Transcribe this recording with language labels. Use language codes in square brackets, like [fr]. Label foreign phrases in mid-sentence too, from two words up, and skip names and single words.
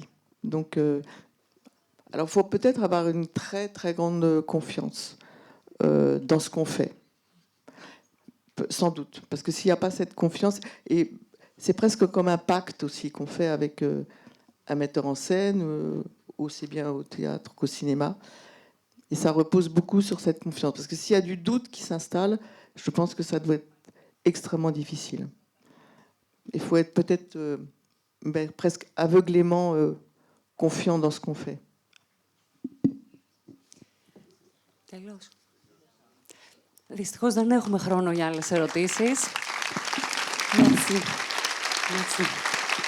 [fr] Donc, alors, il faut peut-être avoir une très très grande confiance dans ce qu'on fait, sans doute, parce que s'il n'y a pas cette confiance, et c'est presque comme un pacte aussi qu'on fait avec un metteur en scène, aussi bien au théâtre qu'au cinéma. Et ça repose beaucoup sur cette confiance. Parce que s'il y a du doute qui s'installe, je pense que ça doit être extrêmement difficile. Il faut être peut-être presque aveuglément confiant dans ce qu'on fait. [el] Τέλος. Δυστυχώς δεν έχουμε χρόνο για άλλες ερωτήσεις. [fr] Merci. Merci.